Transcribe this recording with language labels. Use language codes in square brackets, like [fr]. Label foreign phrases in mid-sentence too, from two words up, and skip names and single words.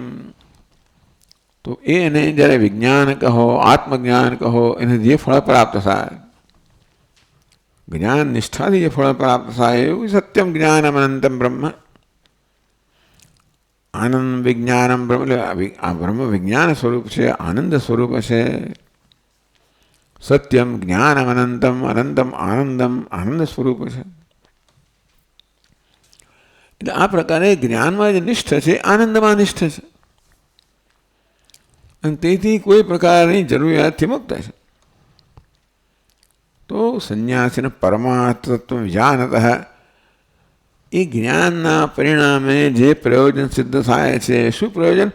[gu] તો એને જ્યારે વિજ્ઞાન કહો, આત્મજ્ઞાન કહો, એને જે ફળ પ્રાપ્ત થાય, જ્ઞાન નિષ્ઠાથી જે ફળ પ્રાપ્ત થાય એવું [sa] सत्यम् ज्ञानम् अनन्तम् ब्रह्म. आनन्द विज्ञानम् ब्रह्म, [gu] આ બ્રહ્મ વિજ્ઞાન સ્વરૂપ છે, આનંદ સ્વરૂપ છે. [sa] सत्यम् ज्ञानम् अनन्तम्, अनन्तम् आनन्दम्, [gu] આનંદ સ્વરૂપ છે. એટલે આ પ્રકારે જ્ઞાનમાં જે નિષ્ઠ છે, આનંદમાં નિષ્ઠ છે, અને તેથી કોઈ પ્રકારની જરૂરિયાતથી મુક્ત છે. તો સંન્યાસીને [sa] परमार्थ तत्त्व विजानतः, [gu] એ જ્ઞાનના પરિણામે જે પ્રયોજન સિદ્ધ થાય છે, શું પ્રયોજન?